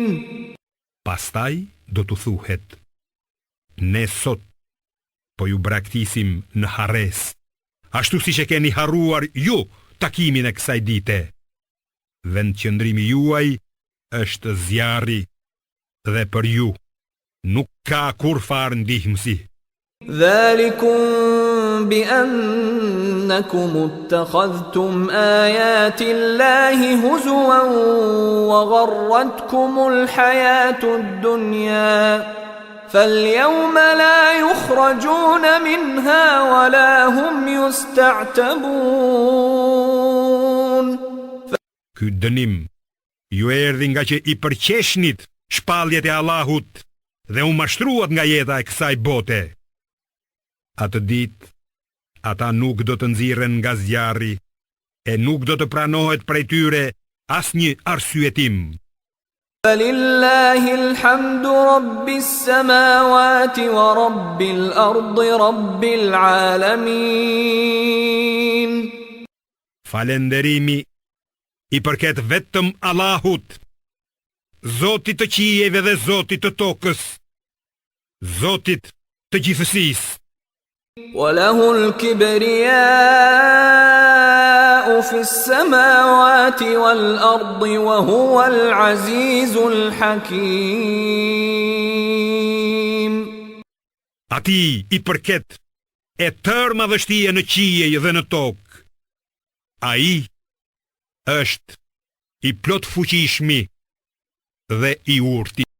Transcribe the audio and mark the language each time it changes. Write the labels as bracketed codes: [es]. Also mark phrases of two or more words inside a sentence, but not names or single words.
[sq] Pastaj do t'u thuhet: Ne sot po ju braktisim në harres, ashtu siç e keni harruar ju takimin e kësaj dite. Vendqëndrimi juaj është zjarri dhe për ju nuk ka kur farë ndihmësi. [ar] ذلكم بأنكم اتخذتم آيات الله هزوا وغرتكم الحياة الدنيا فاليوم لا يخرجون منها ولا هم يستعتبون. [sq] Ky dënim ju erdhi nga që I përqeshnit shpalljet e Allahut dhe u mashtruat nga jeta e kësaj bote. Atë ditë ata nuk do të nxirren nga zjarri e nuk do të pranohet prej tyre asnjë arsyetim. [ar] فلله الحمد رب السماوات ورب الأرض رب العالمين. [sq] Falenderimi I përket vetëm Allahut, Zotit të qijeve dhe Zotit të tokës, Zotit të gjithësisë. [ar] وله الكبرياء في السماوات والأرض وهو العزيز الحكيم. [sq] Ati I përket e tërë madhështia në qiej dhe në tokë. Ai është I plot fuqishmi dhe I urti.